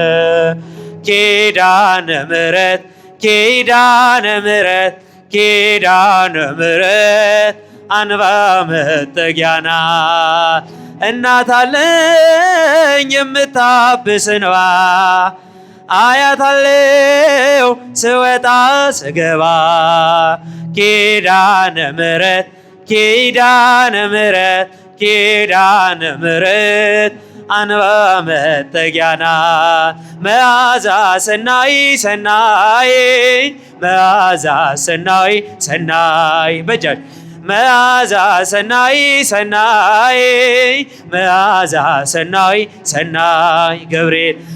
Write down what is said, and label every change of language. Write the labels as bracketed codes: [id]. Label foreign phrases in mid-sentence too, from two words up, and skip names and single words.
[am] ኪዳነ ምሕረት ኪዳነ ምሕረት ኪዳነ ምሕረት አንባ መጠጊያ ናት። እናት አለኝ የምታብስ እንባ አያታለው ስወጣ ስገባ። ኪዳነ ምሕረት ኪዳነ ምሕረት ኪዳነ ምሕረት አንባ መጠጊያ ናት። [gez] መዓዛ ሰናይ ሰናይ መዓዛ ሰናይ ሰናይ በጃጅ መዓዛ ሰናይ ሰናይ መዓዛ ሰናይ ሰናይ ገብርኤል